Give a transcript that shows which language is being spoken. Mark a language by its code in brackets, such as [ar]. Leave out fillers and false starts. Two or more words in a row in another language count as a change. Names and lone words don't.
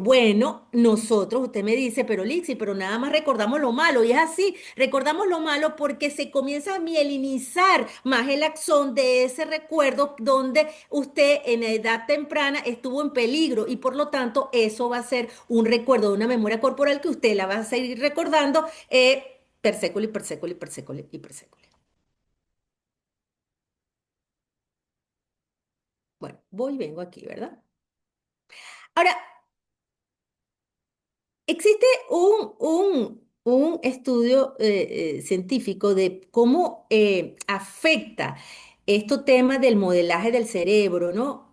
[es] Bueno, nosotros, usted me dice, pero Lixi, pero nada más recordamos lo malo, y es así, recordamos lo malo porque se comienza a mielinizar más el axón de ese recuerdo donde usted en edad temprana estuvo en peligro y por lo tanto eso va a ser un recuerdo de una memoria corporal que usted la va a seguir recordando [it] per secoli, per secoli, per secoli [es] y [it] per secoli. [es] Bueno, voy y vengo aquí, ¿verdad? Ahora, existe un estudio científico de cómo afecta estos temas del modelaje del cerebro, ¿no?